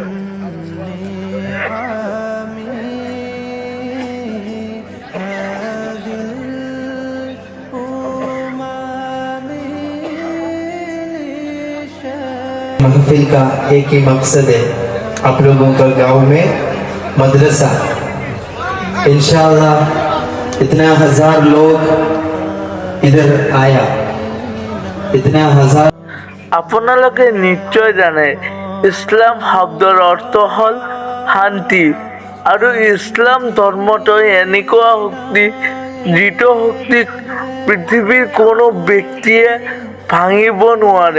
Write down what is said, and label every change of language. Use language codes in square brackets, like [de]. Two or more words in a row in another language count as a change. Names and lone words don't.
[hi] महफिल का एक ही मकसद है, आप लोगों का गांव में मदरसा। [ar] إن شاء الله [hi] इतना हजार लोग इधर आया, इतना हजार। [as] আপোনালোকে নিশ্চয় জানে ইছলাম শব্দৰ অৰ্থ হ'ল শান্তি, আৰু ইছলাম ধৰ্মটো এনেকুৱা শক্তি যিটো শক্তিক পৃথিৱীৰ কোনো ব্যক্তিয়ে ভাঙিব নোৱাৰে।